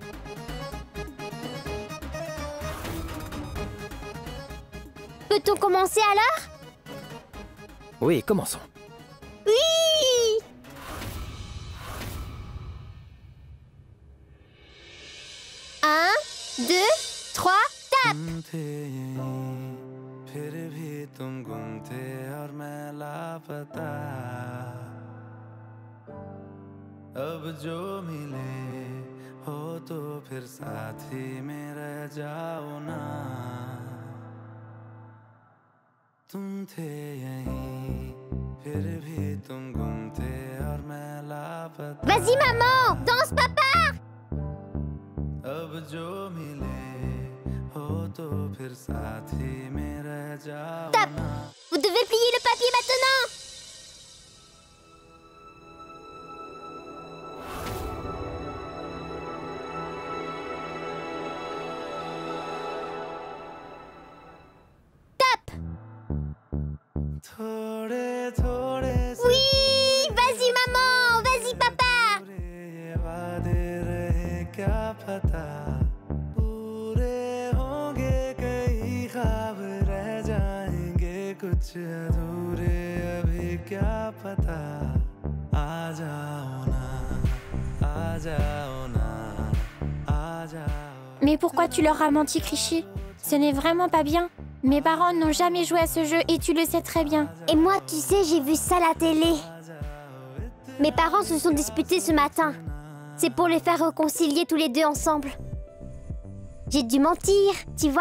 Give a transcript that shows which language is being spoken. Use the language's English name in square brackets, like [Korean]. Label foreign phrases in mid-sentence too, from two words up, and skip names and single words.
[French] Peut-on commencer alors? Oui, commençons. Oui! 1, 2, 3, tape! [Hindi] फिर भी तुम गुम थे और मैं लापता अब जो मिले हो तो फिर साथी में रह जाओ ना तुम थे यहीं फिर भी तुम गुम थे और मैं लापता [French] Vas-y maman, danse papa! [Hindi] अब जो मिले हो तो फिर साथी में रह जाओ [French] Tape! [Hindi] ना [French] Vous devez plier le papier maintenant! Tape! [Hindi] थोड़े थोड़े से [French] Oui! Vas-y maman! Vas-y papa! [Hindi] ये वादे रहे क्या पता पूरे होंगे कई ख्वाब रह जाएंगे कुछ अधूरे अभी क्या पता आ जाओ ना आ जाओ ना आ जाओ [French] Mais pourquoi tu leur as menti, Clichy? Ce n'est vraiment pas bien. Mes parents n'ont jamais joué à ce jeu et tu le sais très bien. Et moi, tu sais, j'ai vu ça à la télé. Mes parents se sont disputés ce matin. C'est pour les faire réconcilier tous les deux ensemble. J'ai dû mentir, tu vois.